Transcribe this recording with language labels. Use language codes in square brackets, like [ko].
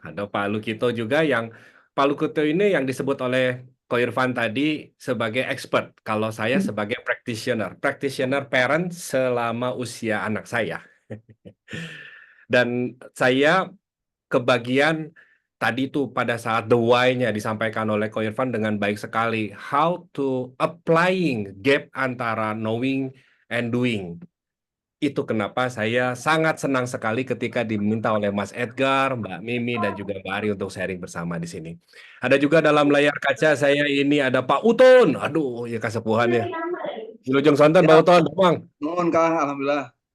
[id] Ada Pak Lukito juga yang Pak Lukito ini yang disebut oleh Ko Irfan tadi sebagai expert. Kalau saya sebagai practitioner parent selama usia anak saya. Dan saya kebagian tadi tuh pada saat the why-nya disampaikan oleh Ko Irfan dengan baik sekali. [en] How to applying gap antara knowing and doing. [id] Itu kenapa saya sangat senang sekali ketika diminta oleh Mas Edgar, Mbak Mimi, dan juga Mbak Ari untuk sharing bersama di sini. Ada juga dalam layar kaca saya ini ada Pak Utun. Aduh, ya kesepuhannya. [su] Wilujeng Sonten, [id] Pak Utun. Bang. [su] Nuhun Kang, alhamdulillah.